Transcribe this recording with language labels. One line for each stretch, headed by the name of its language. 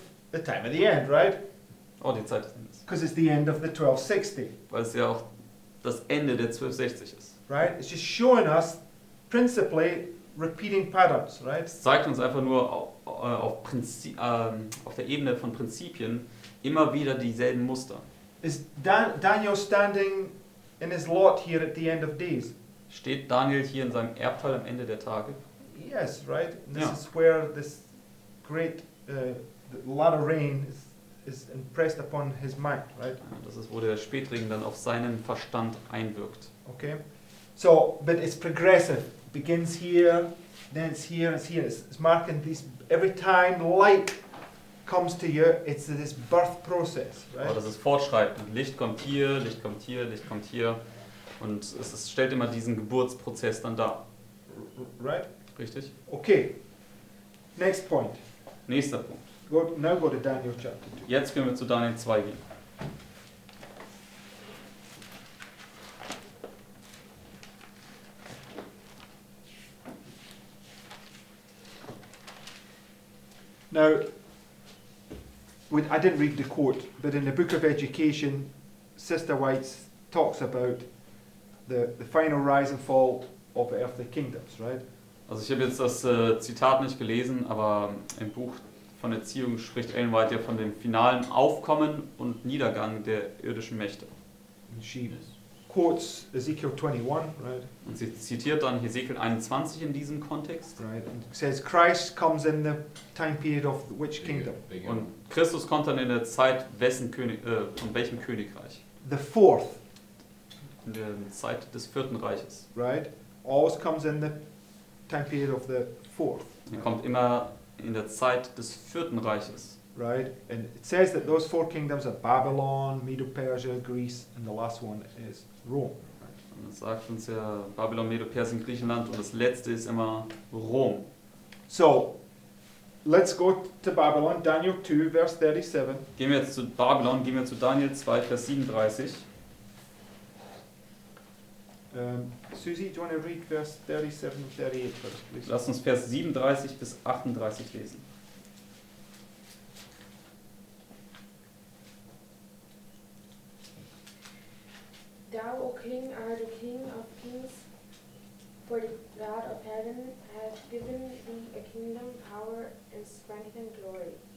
English: The time of the end, right?
German: Oh, die Zeit des Endes.
English: Because it's the end of the 1260,
German: Weil es ja auch das Ende der 1260 ist.
English: right? It's just showing us principally repeating patterns, right?
German: Es zeigt uns einfach nur auf der Ebene von Prinzipien immer wieder dieselben Muster.
English: Is Daniel standing in his lot here at the end of days?
German: Steht Daniel hier in seinem Erbteil am Ende der Tage?
English: Yes, right? And this Yeah. is where this great lot of rain is impressed upon his mind, right?
German: Ja, das ist, wo der Spätregen dann auf seinen Verstand einwirkt.
English: Okay? So, but it's progressive. Begins here, then it's here, it's here. It's marking these, every time light comes to you, it's this birth process,
German: Aber
English: right?
German: das ist fortschreitend. Licht kommt hier, Licht kommt hier, Licht kommt hier. Und stellt immer diesen Geburtsprozess dann dar.
English: Right?
German: Richtig?
English: Okay. Next point.
German: Nächster Punkt.
English: Now go to Daniel chapter 2.
German: Jetzt können wir zu Daniel 2 gehen.
English: Now, I didn't read the quote, but in the Book of Education, Sister White talks about the final rise and fall of earthly kingdoms, right?
German: Also ich habe jetzt das Zitat nicht gelesen, aber im Buch von Erziehung spricht Ellen White ja von dem finalen Aufkommen und Niedergang der irdischen Mächte.
English: And she quotes Ezekiel 21, right?
German: Und sie zitiert dann Hesekiel 21 in diesem Kontext.
English: Right, and it says Christ comes in the time period of which kingdom?
German: Und Christus kommt dann in der Zeit von welchem Königreich?
English: The fourth,
German: In der Zeit des 4. Reiches.
English: right? Always comes in the time period of the fourth,
German: Er kommt immer in der Zeit des 4. Reiches.
English: right? And it says that those four kingdoms are Babylon, Medo-Persia, Greece, and the last one is Rome.
German: Und das sagt uns ja Babylon, Medo-Persien, Griechenland und das letzte ist immer Rom.
English: So, let's go to Babylon, Daniel 2, verse 37.
German: Gehen wir jetzt zu Babylon, gehen wir zu Daniel 2, Vers 37.
English: Susie, do you want to read verse 37 and 38 first, please?
German: Lass uns Vers 37 bis 38 lesen.
English: Thou, O King, art the King of kings, for the God of heaven hath given thee a kingdom, power, and strength and glory.